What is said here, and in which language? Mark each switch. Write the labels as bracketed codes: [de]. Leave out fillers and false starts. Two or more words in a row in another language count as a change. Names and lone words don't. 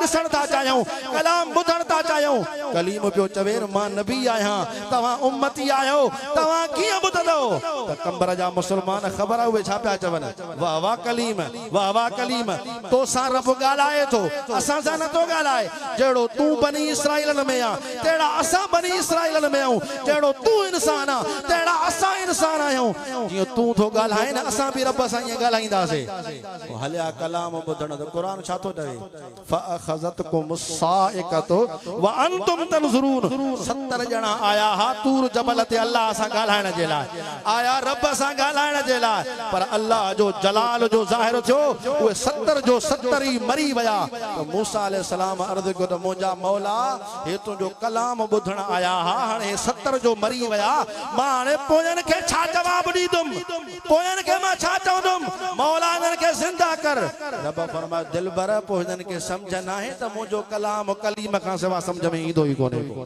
[sd] ॾिसण था चाहियूं कलाम ॿुधण था चाहियूं कलीम पियो चवे मां नबी आहियां तव्हां उम्मती आहियो तव्हां कीअं ॿुधंदो त कंबर जा मुस्लमान ख़बर उहे छा पिया चवनि वाह वाह कलीम तोसां रब ॻाल्हाए थो असां सां नथो ॻाल्हाए जहिड़ो तूं बनी इसराइलनि में आ तहिड़ा असां बनी इसराइलनि में आहियूं जहिड़ो तूं इंसान आ तहिड़ा असां इंसान आहियूं जीअं तूं थो ॻाल्हाए न असां बि रब सां ईअं ॻाल्हाईंदासीं हलिया कलाम ॿुधण त क़ुरान छा थो चवे [ar] فأخذتكم الصاعقة وأنتم تنظرون [sd] 70 ॼणा आया हा तूर जबल ते अल्लाह सां ॻाल्हाइण जे लाइ आया रब सां ॻाल्हाइण जे लाइ पर अल्लाह जो जलाल जो ज़ाहिर थियो उहे 70 जो 70 ई मरी विया त मूसा अलैहिस्सलाम अर्ज़ कयो त मुंहिंजा मौला हे तुंहिंजो कलाम ॿुधण आया हा हाणे 70 जो मरी विया मां हाणे पोयनि खे छा जवाब ॾींदुमि पोयनि खे मां छा चवंदुमि मौला इन्हनि खे ज़िंदा कर रब फरमायो दिलबर पोइ हिननि खे सम्झ न आहे त मुंहिंजो कलाम कलीम खां सवाइ सम्झ में ईंदो ई कोन्हे